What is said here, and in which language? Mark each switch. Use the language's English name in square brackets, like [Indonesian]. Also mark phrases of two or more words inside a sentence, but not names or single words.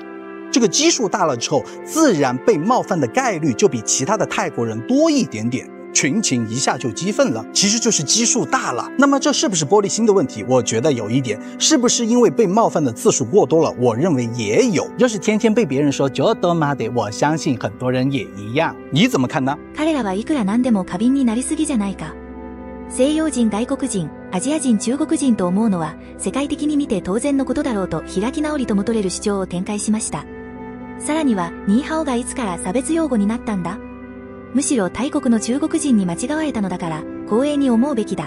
[Chinese] 这个基数大了之后，自然被冒犯的概率就比其他的泰国人多一点点，群情一下就激愤了，其实就是基数大了。那么这是不是玻璃心的问题？我觉得有一点。是不是因为被冒犯的次数过多了？我认为也有。要是天天被别人说就多妈的，我相信很多人也一样。你怎么看呢？ [Japanese] 彼らはいくらなんでも過敏になりすぎじゃないか。西洋人外国人、アジア人中国人と思うのは世界的に見て当然のことだろうと開き直りとも取れる主張を展開しました。さらには、ニーハオがいつから差別用語になったんだ？むしろ大国の中国人に間違われたのだから、光栄に思うべきだ。